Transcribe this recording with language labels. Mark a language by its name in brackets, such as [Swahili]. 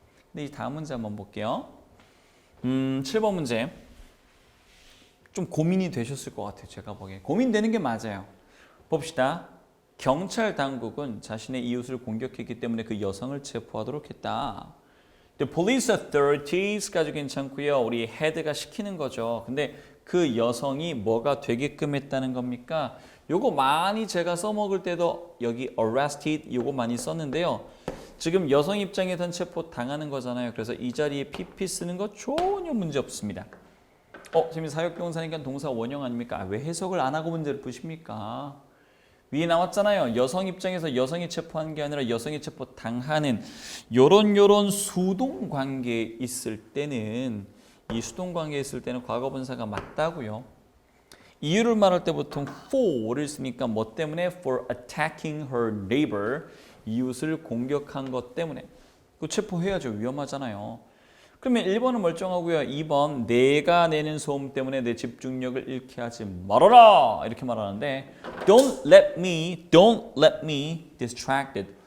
[Korean] 근데 이 다음 문제 한번 볼게요. 7번 문제. 좀 고민이 되셨을 것 같아요. 제가 보기에. 고민되는 게 맞아요. 봅시다. 경찰 당국은 자신의 이웃을 공격했기 때문에 그 여성을 체포하도록 했다. [English] The police authorites까지 [Korean] 괜찮고요. 우리 head가 시키는 거죠. 근데 그 여성이 뭐가 되게끔 했다는 겁니까? 요거 많이 제가 써먹을 때도 여기 arrested 요거 많이 썼는데요. 지금 여성 입장에선 체포 당하는 거잖아요. 그래서 이 자리에 pp 쓰는 거 전혀 문제 없습니다. 지금 사역동사니까 동사 원형 아닙니까? 왜 해석을 안 하고 문제를 푸십니까? 위에 나왔잖아요. 여성 입장에서 여성이 체포한 게 아니라 여성이 체포 당하는 요런 수동 관계에 있을 때는 이 수동 관계에 있을 때는 과거 분사가 맞다고요. 이유를 말할 때 보통 for를 쓰니까 뭐 때문에? [English] For attacking her neighbor. [Korean] 이웃을 공격한 것 때문에. 그 체포해야죠. 위험하잖아요. 그러면 1번은 멀쩡하고요. 2번 내가 내는 소음 때문에 내 집중력을 잃게 하지 말아라 이렇게 말하는데 [English] don't let me distracted.